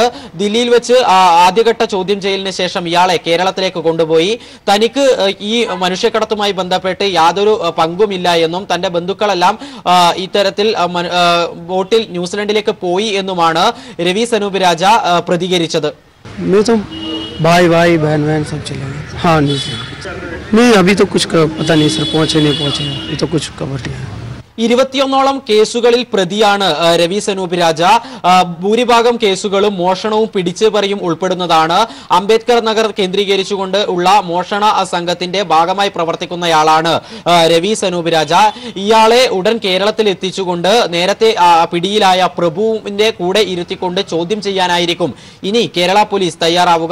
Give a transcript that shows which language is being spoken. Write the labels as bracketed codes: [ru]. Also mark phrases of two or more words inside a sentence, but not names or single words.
[ml] ദില്ലിയിൽ വെച്ച് ആദ്യഘട്ട ചോദ്യം ചെയ്യലിന് ശേഷം ഇയാളെ കേരളത്തിലേക്ക് കൊണ്ടുപോയി. തനിക്ക് ഈ മനുഷ്യക്കടത്തുമായി ബന്ധപ്പെട്ട് യാതൊരു പങ്കുമില്ല എന്നും തന്റെ ബന്ധുക്കളെല്ലാം ഇത്തരത്തിൽ ബോട്ടിൽ ന്യൂസിലൻഡിലേക്ക് പോയി എന്നുമാണ് രവി സനൂപ് രാജ പ്രതികരിച്ചത്. [hi] मैं तो भाई बहन सब चले गए। हाँ नहीं अभी तो कुछ पता नहीं सर, पहुँचे नहीं पहुँचे, ये तो कुछ खबर नहीं है. [ml] 21ഓളം കേസുകളിൽ പ്രതിയാണ് രവി സനൂപ് രാജ. ഭൂരിഭാഗം കേസുകളും മോഷണവും പിടിച്ചുപറിയും ഉൾപ്പെടുന്നതാണ്. അംബേദ്കർ നഗർ കേന്ദ്രീകരിച്ചുകൊണ്ട് ഉള്ള മോഷണ സംഘത്തിന്റെ ഭാഗമായി പ്രവർത്തിക്കുന്നയാളാണ് രവി സനൂപ് രാജ. ഇയാളെ ഉടൻ കേരളത്തിൽ എത്തിച്ചുകൊണ്ട് നേരത്തെ പിടിയിലായ പ്രഭുവിന്റെ കൂടെ ഇരുത്തിക്കൊണ്ട് ചോദ്യം ചെയ്യാനായിരിക്കും ഇനി കേരള പോലീസ് തയ്യാറാവുക.